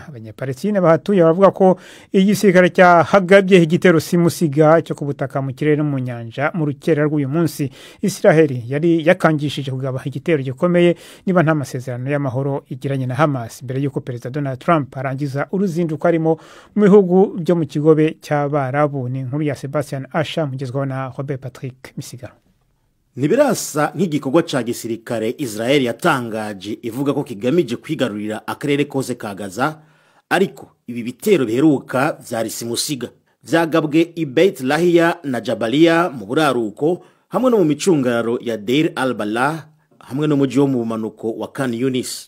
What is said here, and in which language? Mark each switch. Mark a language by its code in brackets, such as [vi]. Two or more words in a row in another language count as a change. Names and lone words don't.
[rw] Abanyapalestina bahatuye baravuga ko igisirikare cyahagabye igitero simusiga cyo kubutaka mu kirere no mu nyanja mu rukera rw'uyu munsi. Isiraheli yari yakangishije kugaba igitero gikomeye niba nta masezerano y'amahoro igiranye na Hamas mbere y'uko Perezida Donald Trump arangiza uruzinduko arimo mu bihugu byo mu kigobe cy'Abarabu. Ni inkuru ya Sebastian Asha mugezwaho na Robert Patrick Misigaro. [rn] Nibirasa nk'igikorwa ca gisirikare Israel yatangaje ivuga ko kigamije kwigarurira akarere kose ka Gaza, ariko ibi bitero biheruka vyari simusiga. Vyagabwe i Beit Lahia na Jabalia mu buraruko, hamwe no mu micungararo ya Deir al-Balah, hamwe no muji wo mu manuko wa Khan Yunis.